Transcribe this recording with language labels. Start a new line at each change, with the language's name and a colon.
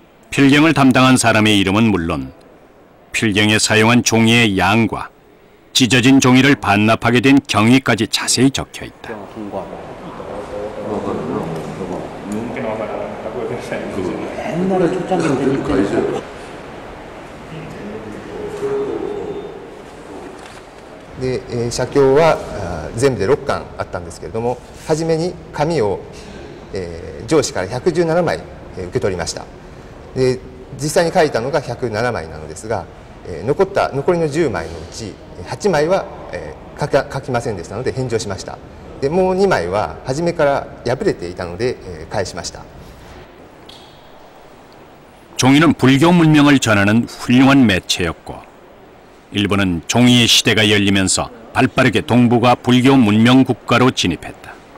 Korean: 필경을 담당한 사람의 이름은 물론 필경에 사용한 종이의 양과 찢어진 종이를 반납하게 된 경위까지 자세히 적혀 있다. 옛날에 초창기는 되니까.
Japanese: で、写経は全部で6巻あったんですけれども、初めに紙を、上司から117枚、受け取りました。で、実際に書いたのが107枚なのですが、残りの10枚のうち8枚は、書きませんでしたので返上しました。で、もう2枚は初めから破れていたので、返しました。
Korean: 종이는 불교 문명을 전하는 훌륭한 매체였고 일본은 종이의 시대가 열리면서 발빠르게 동북아 불교 문명 국가로 진입했다.